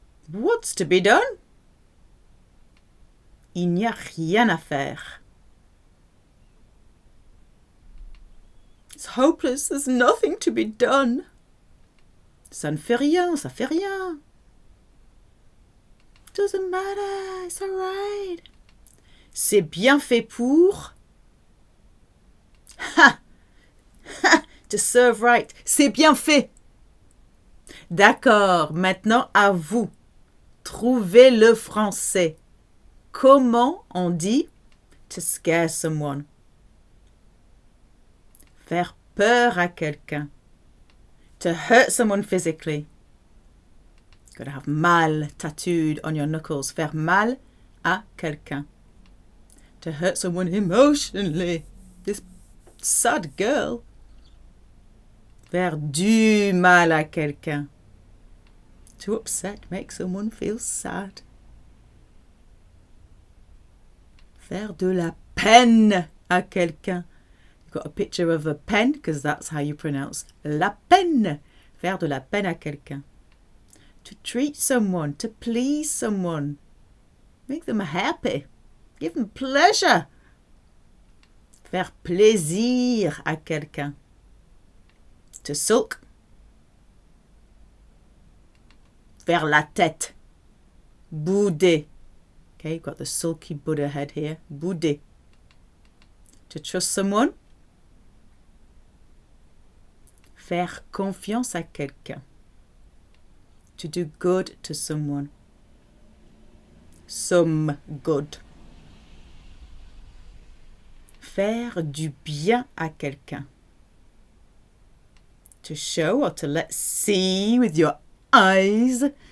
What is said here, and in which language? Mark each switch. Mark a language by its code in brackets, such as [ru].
[en] What's to be done? [fr] Il n'y a rien à faire. [en] It's hopeless, there's nothing to be done. [fr] Ça ne fait rien, ça fait rien. [en] Doesn't matter, it's alright. [fr] C'est bien fait pour... Ha! Ha! [en] To serve right. [fr] C'est bien fait. D'accord, maintenant à vous. Trouvez le français. Comment on dit [en] to scare someone? [fr] Faire peur à quelqu'un. [en] To hurt someone physically. You've got to have mal tattooed on your knuckles. [fr] Faire mal à quelqu'un. [en] To hurt someone emotionally. This sad girl. [fr] Faire du mal à quelqu'un. [en] To upset, make someone feel sad. [fr] Faire de la peine à quelqu'un. [en] You've got a picture of a pen because that's how you pronounce la peine. [fr] Faire de la peine à quelqu'un. [en] To treat someone, to please someone. Make them happy. Give them pleasure. [fr] Faire plaisir à quelqu'un. [en] To sulk. [fr] Faire la tête. Bouder. [en] Okay, you've got the sulky Buddha head here. Bouder. To trust someone. [fr] Faire confiance à quelqu'un. [en] To do good to someone. Some good. [fr] Faire du bien à quelqu'un. [en] To show or to let see with your eyes.